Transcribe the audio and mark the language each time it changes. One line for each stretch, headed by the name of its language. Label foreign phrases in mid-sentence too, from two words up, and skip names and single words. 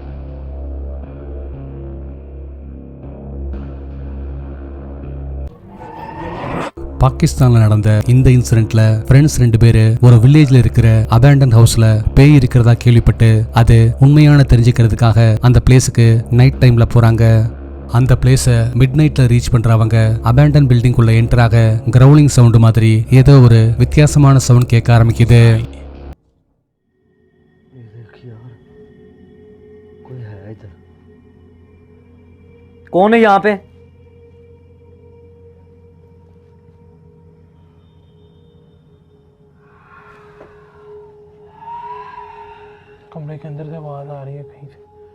Tamil: பாகிஸ்தான்ல நடந்த இந்த இன்சிடென்ட்ல ஃப்ரெண்ட்ஸ் 2 பேரு ஒரு வில்லேஜ்ல இருக்கிற
English: abandon houseல
Tamil: பேய் இருக்கிறதா கேள்விப்பட்டு அது உண்மையான தெரிஞ்சுக்கிறதுக்காக அந்த
English: placeக்கு night timeல
Tamil: போறாங்க. அந்த பிளேஸை
English: mid nightல
Tamil: ரீச் பண்றவங்க
English: abandon building
Tamil: குள்ள என்டர் ஆக
English: growling sound
Tamil: மாதிரி ஏதோ ஒரு வித்தியாசமான சவுண்ட் கேட்க ஆரம்பிக்குது.
Hindi: कौन है यहाँ पे? कमरे के अंदर से आवाज आ रही है कहीं से।